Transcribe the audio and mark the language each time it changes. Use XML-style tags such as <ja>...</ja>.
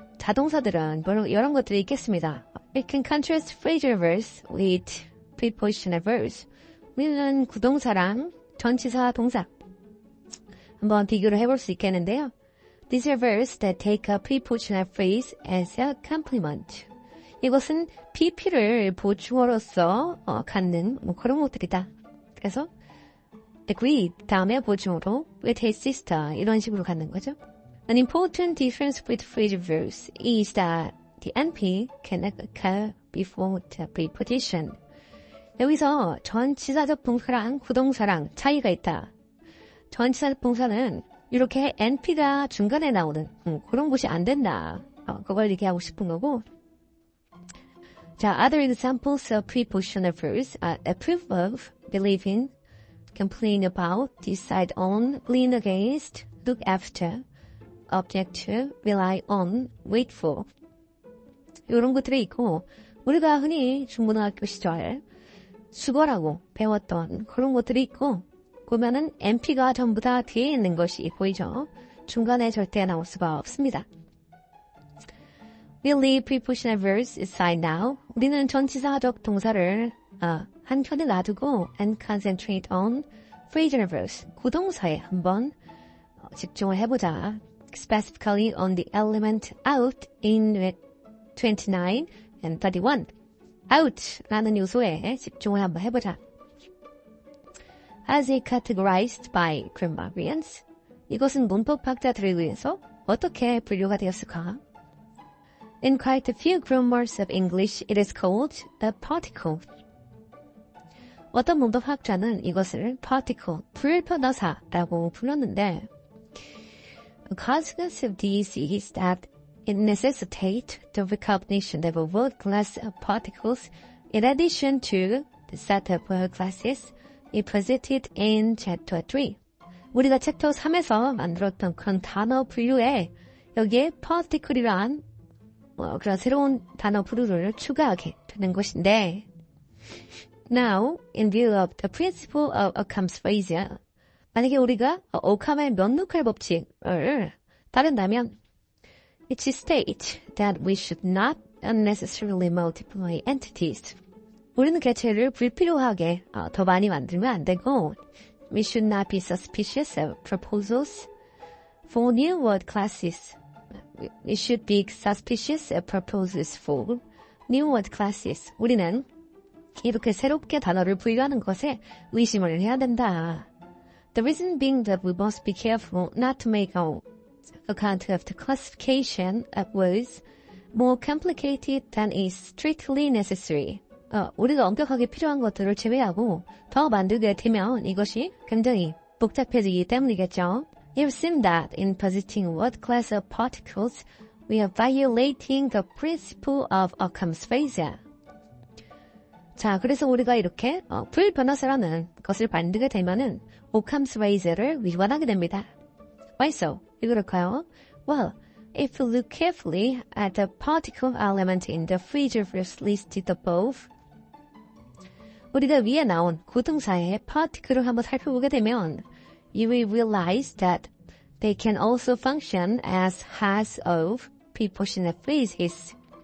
<ko>자동사들은 이런 것들이 있겠습니다.</ko> <en>We can contrast phrasal verbs with prepositional verbs.</en> <ko>우리는 구동사랑 전치사 동사 한번 비교를 해볼 수 있겠는데요.</ko> <en>These are verbs that take a prepositional phrase as a complement.</en> <ko>이것은 PP를 보충어로서 갖는 그런 것들이다. 그래서 agree 다음에 보충어로</ko> <en>with his sister</en> <ko>이런 식으로 갖는 거죠.</ko> <en>An important difference with phrasal verbs is that the NP can occur before the preposition.</en> <ko>여기서 전치사적 동사랑 구동사랑 차이가 있다. 전치사적 동사는 이렇게 NP가 중간에 나오는 그런 것이 안 된다. 그걸 얘기하고 싶은 거고.</ko> <en>자, other examples of prepositional verbs are approve of, believe in, complain about, decide on, lean against, look after, object to, rely on, wait for.</en> <ko>이런 것들이 있고 우리가 흔히 중고등학교 시절 수거라고 배웠던 그런 것들이 있고 보면은 NP가 전부 다 뒤에 있는 것이 보이죠. 중간에 절대 나올 수가 없습니다.</ko> <en>We leave prepositional verbs aside now.</en> <ko>우리는 전치사적 동사를 한편에 놔두고</ko> <en>and concentrate on phrasal verbs.</en> <ko>구동사에 한번 집중을 해보자.</ko> <en>Specifically on the element out in 29 and 31.</en> <ko>out라는 요소에 집중을 한번 해보자.</ko> <en>As it categorized by grammarians.</en> <ko>이것은 문법학자들에 의해서 어떻게 분류가 되었을까?</ko> <en>In quite a few grammars of English, it is called a particle.</en> <ko>어떤 문법학자는 이것을 particle, 불변호사라고 불렀는데</ko> <en>The consequence of this is that it necessitates the recognition of a word class of particles in addition to the set of word classes it presented in Chapter 3.</en> <ko>우리가 챕터 3에서 만들었던 그런 단어 분류에 여기에 particle이란 그런 새로운 단어 분류를 추가하게 되는 것인데</ko> <en>Now, in view of the principle of Occam's razor,</en> <ko>만약에 우리가 오캄의 면류칼 법칙을 따른다면</ko> <en>it states that we should not unnecessarily multiply entities.</en> <ko>우리는 개체를 불필요하게 더 많이 만들면 안 되고</ko> <en>we should not be suspicious of proposals for new word classes. We should be suspicious of proposals for new word classes.</en> <ko>우리는 이렇게 새롭게 단어를 부여하는 것에 의심을 해야 된다.</ko> <en>The reason being that we must be careful not to make our account of the classification of words more complicated than is strictly necessary.</en> <ko>우리가 엄격하게 필요한 것들을 제외하고 더 만들게 되면 이것이 굉장히 복잡해지기 때문이겠죠.</ko> <en>It would seem that in positing what class of particles we are violating the principle of Occam's razor.</en> <ko>자, 그래서 우리가 이렇게 불변호사라는 것을 만들게 되면은 Occam's razor를 위반하게 됩니다.</ko> <en>Why so?</en> <ko>왜 그럴까요?</ko> <en>Well, if you look carefully at the particle element in the phrasal verbs listed above,</en> <ko>우리가 위에 나온 구동사의 particle을 한번 살펴보게 되면</ko> <en>you will realize that they can also function as heads of prepositional phrases.</en>